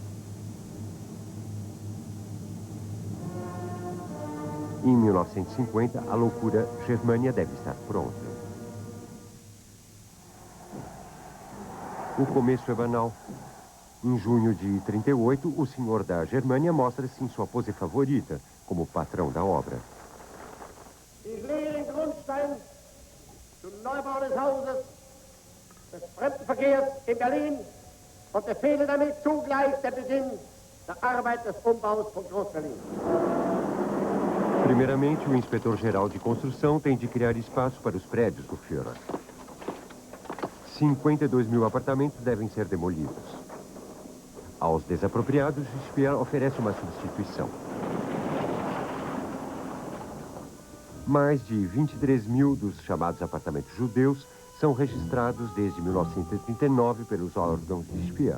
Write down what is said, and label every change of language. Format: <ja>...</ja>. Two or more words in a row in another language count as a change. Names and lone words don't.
<pt>Em 1950, a loucura Germânia deve estar pronta. O começo é banal. Em junho de 1938, o senhor da Germânia mostra-se em sua pose favorita, como patrão da obra.</pt> <de>Zum Neubau des Hauses, des Fremdenverkehrs in Berlin und befehle damit zugleich der Beginn der Arbeit des Umbaus von Groß-Berlin.</de> <pt>Primeiramente, o inspetor-geral de construção tem de criar espaço para os prédios do Führer. 52.000 apartamentos devem ser demolidos. Aos desapropriados, Speer oferece uma substituição. Mais de 23.000 dos chamados apartamentos judeus são registrados desde 1939 pelos órgãos de Speer.</pt>